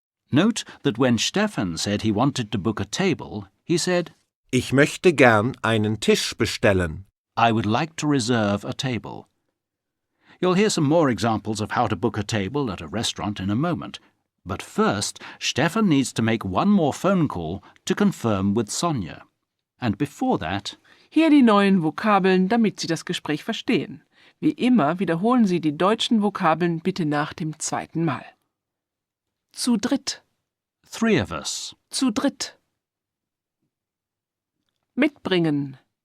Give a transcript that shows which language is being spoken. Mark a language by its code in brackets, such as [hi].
[en] Note that when Stefan said he wanted to book a table, he said, [de] Ich möchte gern einen Tisch bestellen. [en] I would like to reserve a table. You'll hear some more examples of how to book a table at a restaurant in a moment. But first, Stefan needs to make one more phone call to confirm with Sonja. And before that, [de] Hier die neuen Vokabeln, damit Sie das Gespräch verstehen. Wie immer wiederholen Sie die deutschen Vokabeln bitte nach dem zweiten Mal. Zu dritt, [en] 3 of us, [de] zu dritt. Mitbringen,